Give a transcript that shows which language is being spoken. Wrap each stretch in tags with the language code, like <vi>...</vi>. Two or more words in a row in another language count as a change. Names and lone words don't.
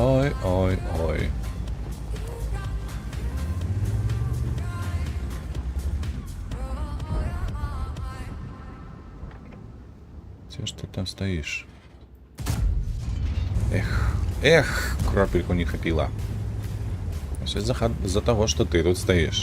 <ru>Ой. Че ж ты там стоишь? Эх,</ru> <uk>кропельку не хапила.</uk> <ru>Все из-за того, что ты тут стоишь.</ru>